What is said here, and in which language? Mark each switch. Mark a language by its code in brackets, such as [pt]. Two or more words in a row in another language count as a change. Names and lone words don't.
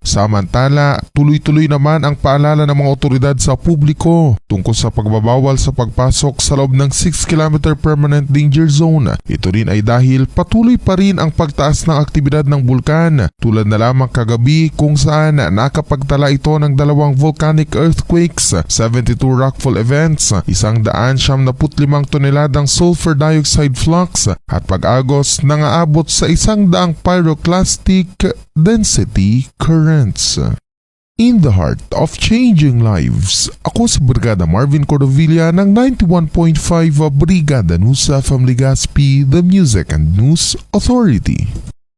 [tl] Samantala, tuloy-tuloy naman ang paalala ng mga otoridad sa publiko tungkol sa pagbabawal sa pagpasok sa loob ng 6-kilometer [en] permanent danger zone. [tl] Ito rin ay dahil patuloy pa rin ang pagtaas ng aktibidad ng bulkan, tulad na lamang kagabi kung saan nakapagtala ito ng 2 [en] volcanic earthquakes, [tl] 72 [en] rockfall events, [tl] 175 toneladang [en] sulfur dioxide flux [tl] at pag-agos na aabot sa 100 [en] pyroclastic density currents. In the heart of changing lives, [tl] ako si Brigada Marvin Cordovilla ng 91.5 Brigada News FM Legazpi, [en] the Music and News Authority.